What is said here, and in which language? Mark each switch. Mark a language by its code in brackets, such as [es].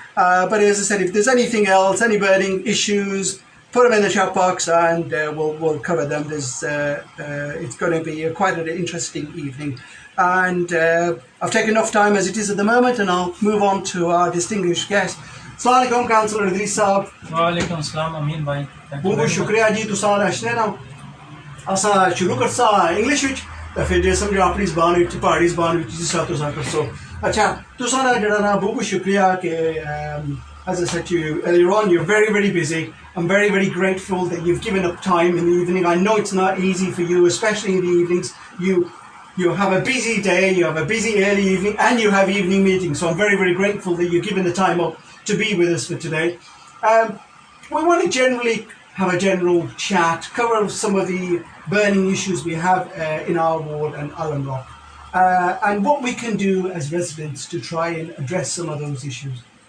[en] But as I said, if there's anything else, any burning issues, put them in the chat box, and we'll cover them. It's going to be quite an interesting evening, and I've taken enough time as it is at the moment, and I'll move on to our distinguished guest. Assalamu alaikum, Councillor Idrees sahab. Wa alaikum assalam, Amin bhai. [phr] बहुत शुक्रिया जी तुसां आशने ना असा शुरू करसा इंग्लिश विच ते फिर जे समझो अपनी ज़बान विच पहाड़ी ज़बान विच जिस तरह तुसां करसो अच्छा तुसां दा जेड़ा ना बहुत शुक्रिया कि [en] as I said to you earlier on, [phr] you're very, very busy. [en] I'm very, very grateful that you've given up time in the evening. I know it's not easy for you, especially in the evenings. You have a busy day, you have a busy early evening, and you have evening meetings. So I'm very, very grateful that you've given the time up to be with us for today. We want to generally have a general chat, cover some of the burning issues we have in our ward and Alum Rock, and what we can do as residents to try and address some of those issues.